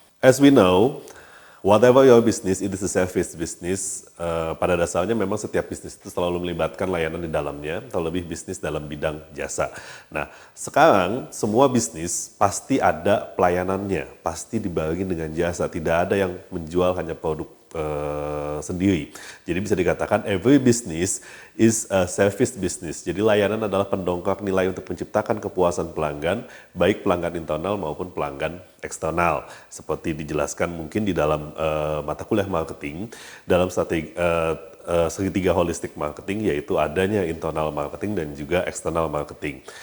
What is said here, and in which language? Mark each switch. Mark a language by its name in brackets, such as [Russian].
[English] As we know, whatever your business, it is a service business. [Indonesian] Pada dasarnya memang setiap bisnis itu selalu melibatkan layanan di dalamnya, terlebih bisnis dalam bidang jasa. Nah, sekarang semua bisnis pasti ada pelayanannya, pasti dibarengi dengan jasa. Tidak ada yang menjual hanya produk sendiri. Jadi bisa dikatakan [English] every business is a service business. [Indonesian] Jadi layanan adalah pendongkrak nilai untuk menciptakan kepuasan pelanggan, baik pelanggan internal maupun pelanggan eksternal. Seperti dijelaskan mungkin di dalam mata kuliah marketing, dalam strategi segitiga holistik marketing, yaitu adanya internal marketing dan juga external marketing.